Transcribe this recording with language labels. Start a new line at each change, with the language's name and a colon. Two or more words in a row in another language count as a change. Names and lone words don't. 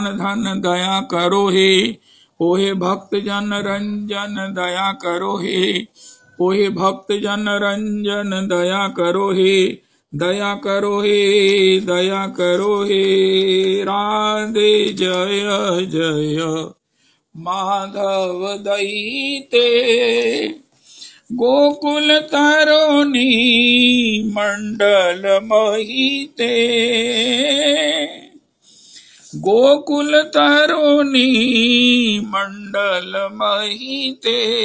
Bangla: ধন দয়া করো হে, ওহে ভক্ত জন রঞ্জন দয়া করো হে, ওহে ভক্ত জন রঞ্জন দয়া করো হে, দয়া করো হে, দয়া করো হে,
Sanskrit: राधे जय जय माधव दयिते, गोकुल तरुणी मंडल महिते, गोकुल तरुणी मंडल महिते,